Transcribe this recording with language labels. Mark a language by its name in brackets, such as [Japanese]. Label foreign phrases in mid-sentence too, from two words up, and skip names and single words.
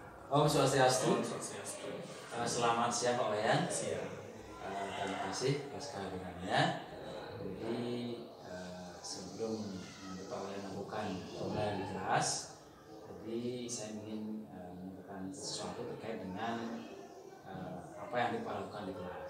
[Balinese] Om Swastiastu. Om Swastiastu. [Indonesian] Selamat siang Pak Wayan. Siang. Terima kasih atas kehadirannya. Jadi sebelum Pak Wayan melakukan pembelajaran di kelas, jadi saya ingin menyampaikan sesuatu terkait dengan apa yang dilakukan di kelas.